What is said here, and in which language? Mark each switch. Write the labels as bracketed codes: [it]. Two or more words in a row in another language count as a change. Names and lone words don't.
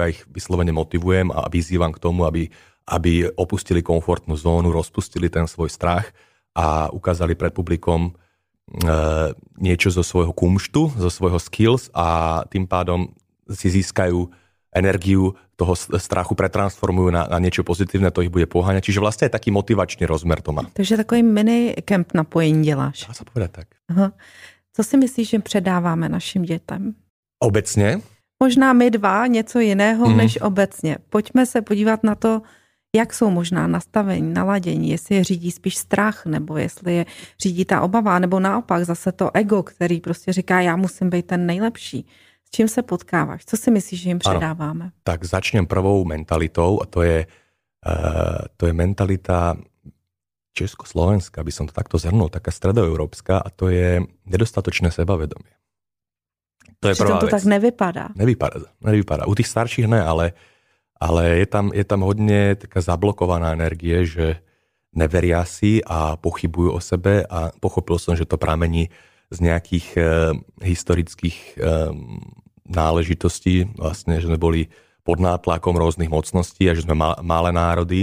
[sk] Ja ich vyslovene motivujem a vyzývam k tomu, aby opustili komfortnú zónu, rozpustili ten svoj strach a ukázali pred publikom niečo zo svojho kumštu, zo svojho skills a tým pádom si získajú energiu toho strachu, pretransformujú na niečo pozitívne, to ich bude poháňať. Čiže vlastne je taký motivačný rozmer to má. [cs] Takže takový mini kemp napojení děláš. [sk] Dá sa povedať tak. [cs] Aha. Co si myslíš, že předáváme našim dětem? Obecně? Možná my dva něco jiného než obecně. Pojďme se podívat na to, jak jsou možná nastavení, naladění, jestli je řídí spíš strach, nebo jestli je řídí ta obava, nebo naopak zase to ego, který prostě říká, já musím být ten nejlepší. S čím se potkáváš? Co si myslíš, že jim předáváme? [sk] Ano, tak začnem prvou mentalitou a to je mentalita československá, by som to takto zhrnul, taká stredoeurópska, a to je nedostatočné sebavedomie. To je prvá to vec. [cs] Tak nevypadá. Nevypadá. [sk] U tých starších ne, ale je tam hodne taká zablokovaná energie, že neveria si a pochybujú o sebe, a pochopil som, že to pramení z nejakých historických náležitostí, vlastne, že sme boli pod nátlakom rôznych mocností a že sme malé národy.